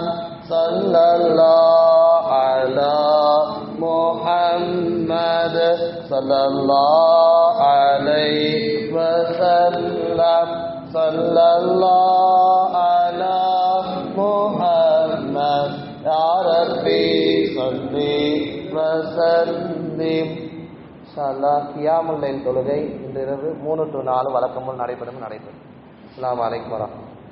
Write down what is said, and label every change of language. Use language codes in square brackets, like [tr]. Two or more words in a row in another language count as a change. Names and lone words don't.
[ar] صلى الله على محمد صلى الله عليه وسلم. صلى الله على محمد يا ربي صل وسلم. إن شاء الله قيام الليل [ta] தொழுகை இன்று இரவு 3 to 4 வழக்கம் போல் நடைபெறும். [ar] السلام عليكم ورحمة الله.